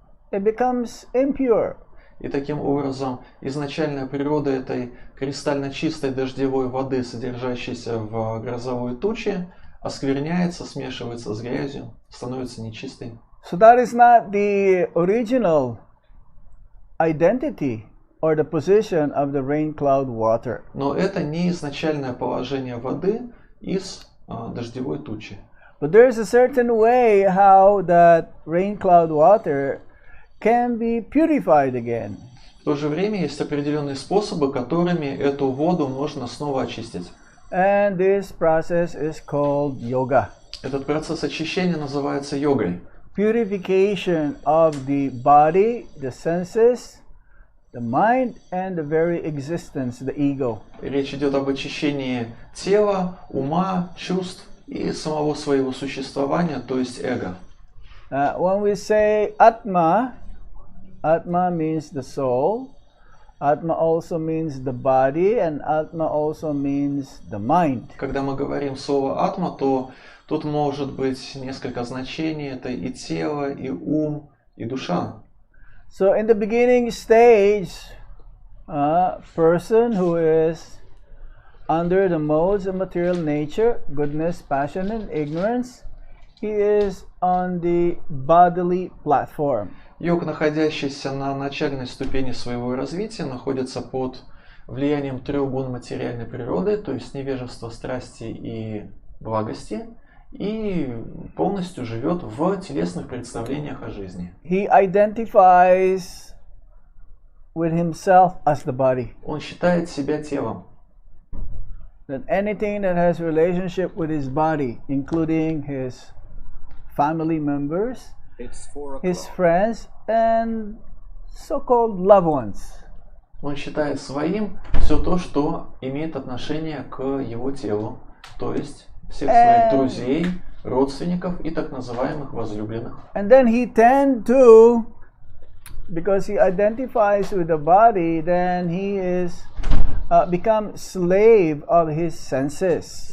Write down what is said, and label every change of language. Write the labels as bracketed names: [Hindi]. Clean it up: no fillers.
[English] It becomes impure. [Russian] И таким образом изначальная природа этой кристально чистой дождевой воды, содержащейся в грозовой туче, оскверняется, смешивается с грязью, становится нечистой. [English] So that is not the original identity or the position of the rain cloud water. [Russian] Но это не изначальное положение воды из дождевой тучи. [English] But there is a certain way how that rain cloud water can be purified again. [Russian] В то же время есть определенные способы, которыми эту воду можно снова очистить. [English] And this process is called yoga. [Russian] Этот процесс очищения называется йогой. [English] Purification of the body, the senses, the mind, and the very existence, the ego. [Russian] Речь идет об очищении тела, ума, чувств и самого своего существования, то есть эго. [English] When we say Atma, Atma means the soul. Atma also means the body, and Atma also means the mind. [Russian] Когда мы говорим слово атма, то тут может быть несколько значений. Это и тело, и ум, и душа. [English] So in the beginning stage, person who is under the modes of material nature, goodness, passion, and ignorance, he is on the bodily platform. [Russian] Йог, находящийся на начальной ступени своего развития, находится под влиянием трех гун материальной природы, то есть невежества, страсти и благости, и полностью живет в телесных представлениях о жизни. [English] He identifies with himself as the body. [Russian] Он считает себя телом. [English] That anything that has relationship with his body, including his family members, his friends, and so-called loved ones. [Russian] Он считает своим все то, что имеет отношение к его телу, то есть всех своих друзей, родственников и так называемых возлюбленных. [English] And then he tend to, because he identifies with the body, then he is become slave of his senses.